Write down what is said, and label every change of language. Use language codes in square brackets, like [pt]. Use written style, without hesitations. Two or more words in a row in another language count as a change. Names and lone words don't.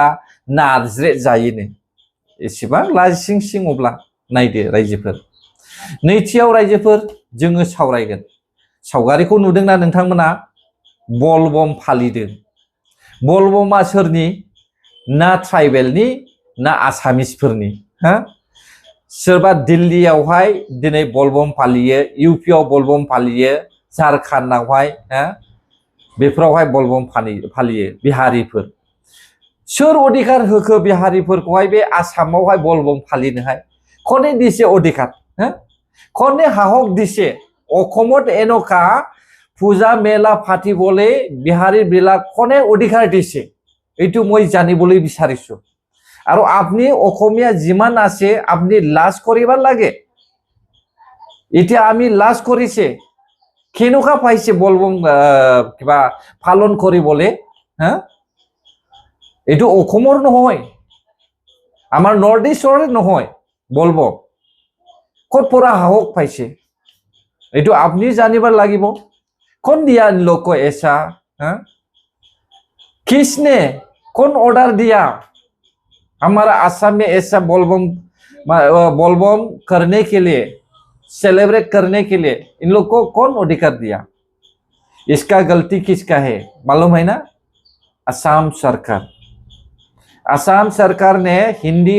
[brx] नारज्रेद जायोनो एसेबां लाजिं सिं अब्ला नायदो रायजोफोर नैथियाव रायजोफोर जोङो सावरायगोन सावगारिखौ नुदोंना नोंथांमोना बलबम फालिदों बलबमा सोरनि ना ट्राइबेलनि ना आसामिसफोरनि हा सोरबा दिल्लीयावहाय दिनै बलबम फालियो इउपिआव बलबम फालियो झारखन्डआवहाय बेफोरावहाय बलबम फालियो बिहारिफोर सोर अधिकार होखो बिहारिफोरखौहाय बे आसामावहाय बलबम फालिनोहाय कने [as] দিছে অধিকাৰ কনে হাহক দিছে অসমত এনেকা পূজা মেলা পাতিবলৈ বিহাৰী বিলাক কনে অধিকাৰ দিছে এইটো মই জানিবলৈ বিচাৰিছো আৰু আপনি অসমীয়া যিমান আছে আপনি লাজ কৰিব লাগে এতিয়া আমি লাজ কৰিছে কেনেকুৱা পাইছে বলবম কিবা পালন কৰিবলে হা এইটো অসমৰ নহয় আমাৰ নৰ্থ ইষ্টৰে নহয় বলবম ক'ত পৰা সাহস পাইছে এইটো আপুনি জানিব লাগিব [hi] कौन दिया इन लोग को ऐसा किसने कौन ऑर्डर दिया हमारा आसाम में ऐसा बोलबम करने के लिए सेलिब्रेट करने के लिए इन लोग को कौन अधिकार दिया इसका गलती किसका है मालूम है ना असम सरकार ने हिंदी